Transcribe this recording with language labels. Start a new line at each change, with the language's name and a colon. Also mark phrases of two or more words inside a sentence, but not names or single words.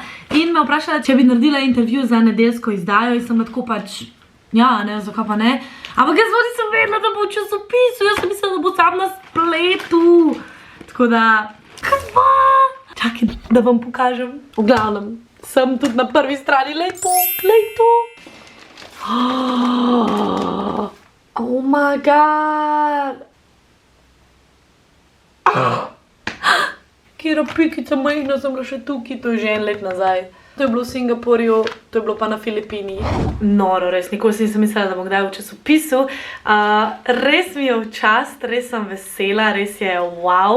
Slovenian: In me vprašala, če bi naredila intervju za nedeljsko izdajo in sem tako pač, ja, ne, zakaj pa ne. Ampak jaz nisem vedela, da bo v časopisu, jaz sem mislila, da bo sam na spletu. Tako da, kaj? Čakaj, da vam pokažem. V glavnem, sem tudi na prvi strani, glej to.
English: Oh my god.
Slovenian: Kjera pikica majhna sem bila še tukaj, to je že 1 let nazaj. To je bilo v Singapurju, to je bilo pa na Filipinih. Noro, res, nikoli si nisem mislila, da bom kdaj v časopisu. Res mi je v čast, res sem vesela, res je wow.